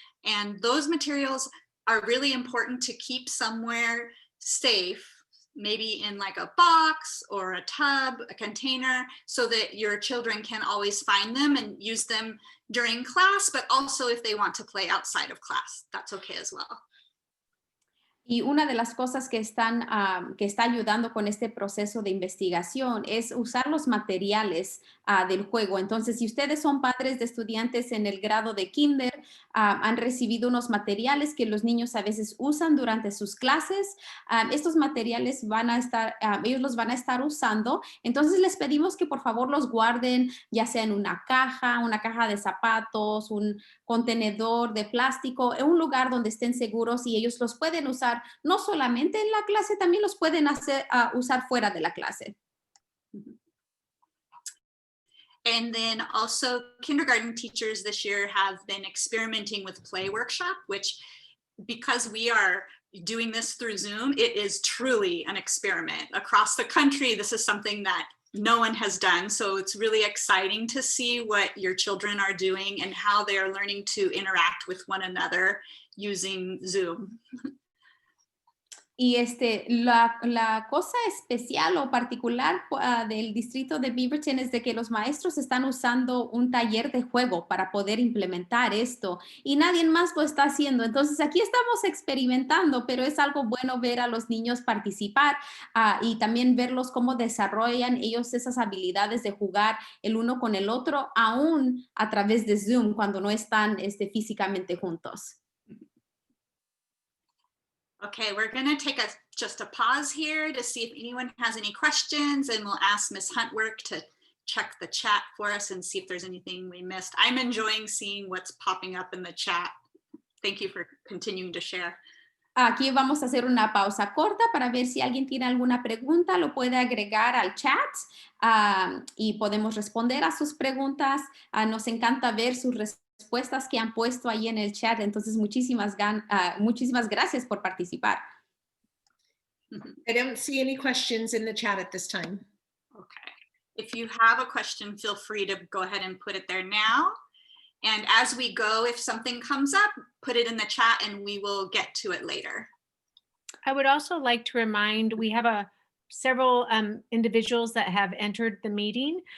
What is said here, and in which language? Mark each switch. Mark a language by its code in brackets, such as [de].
[en] And those materials are really important to keep somewhere safe, maybe in like a box or a tub, a container, so that your children can always find them and use them during class, but also if they want to play outside of class, that's okay as well. [es] Y una de las cosas que está ayudando con este proceso de investigación es usar los materiales del juego. Entonces, si ustedes son padres de estudiantes en el grado de kinder, han recibido unos materiales que los niños a veces usan durante sus clases. Estos materiales ellos los van a estar usando. Entonces, les pedimos que por favor los guarden, ya sea en una caja de zapatos, un contenedor de plástico, en un lugar donde estén seguros y ellos los pueden usar no solamente en la clase, también los pueden usar fuera de la clase. [en] And then also kindergarten teachers this year have been experimenting with Play Workshop, which because we are doing this through Zoom, it is truly an experiment. Across the country, this is something that no one has done. So it's really exciting to see what your children are doing and how they are learning to interact with one another using Zoom. [es] Y la cosa especial o particular del distrito de Beaverton es de que los maestros están usando un taller de juego para poder implementar esto y nadie más lo está haciendo. Entonces aquí estamos experimentando, pero es algo bueno ver a los niños participar y también verlos cómo desarrollan ellos esas habilidades de jugar el uno con el otro, aún a través de Zoom cuando no están físicamente juntos. [en] Okay, we're going to take just a pause here to see if anyone has any questions, and we'll ask Ms. Huntwork to check the chat for us and see if there's anything we missed. I'm enjoying seeing what's popping up in the chat. Thank you for continuing to share. [es] Aquí vamos a hacer una pausa corta para ver si alguien tiene alguna pregunta, lo puede agregar al chat y podemos responder a sus preguntas. Nos encanta ver sus respuestas que han puesto ahí en el chat, entonces muchísimas gracias por participar. [en] I don't see any questions in the chat at this time. Okay, if you have a question, feel free to go ahead and put it there now. And as we go, if something comes up, put it in the chat and we will get to it later. I would also like to remind, we have several individuals that have entered the meeting.